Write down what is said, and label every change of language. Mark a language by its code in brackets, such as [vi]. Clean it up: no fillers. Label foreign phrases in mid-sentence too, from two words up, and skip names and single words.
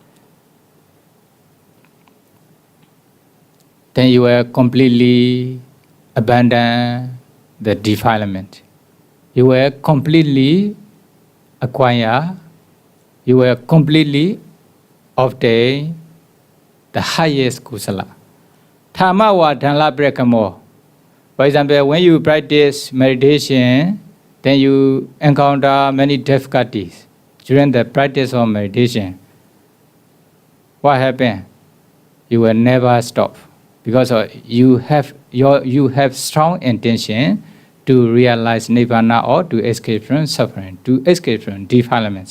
[en] Then you will completely abandon the defilement. You will completely acquire, you will completely obtain the highest kusala. Thamma wa dhanla prekamo. For example, when you practice meditation, then you encounter many difficulties during the practice of meditation. What happens? You will never stop because you have strong intention to realize nibbana or to escape from suffering, to escape from defilements.